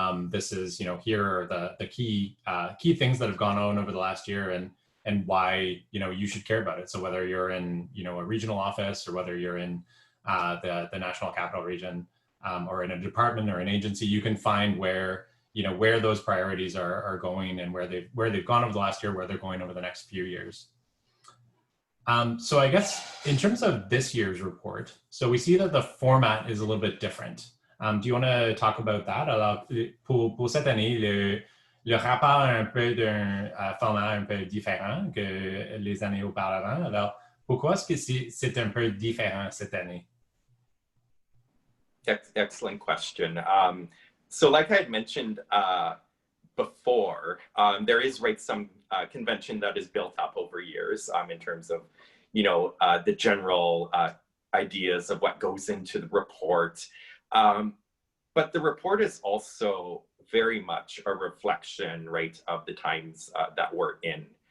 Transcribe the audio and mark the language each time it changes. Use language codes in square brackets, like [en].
[en] This is, you know, here are the key things that have gone on over the last year and why, you know, you should care about it. So whether you're in, you know, a regional office or whether you're in the National Capital Region or in a department or an agency, you can find where, you know, where those priorities are going and where they've gone over the last year, where they're going over the next few years. So I guess in terms of this year's report, so we see that the format is a little bit different. Do you want to talk about that? [fr] Alors, pour cette année, le rapport a un peu d'un format un peu différent que les années auparavant. Alors, pourquoi est-ce que c'est un peu différent cette année? [en] Excellent question. So like I had mentioned before, there is some convention that is built up over years in terms of, the general ideas of what goes into the report. But the report is also very much a reflection, right, of the times that we're in.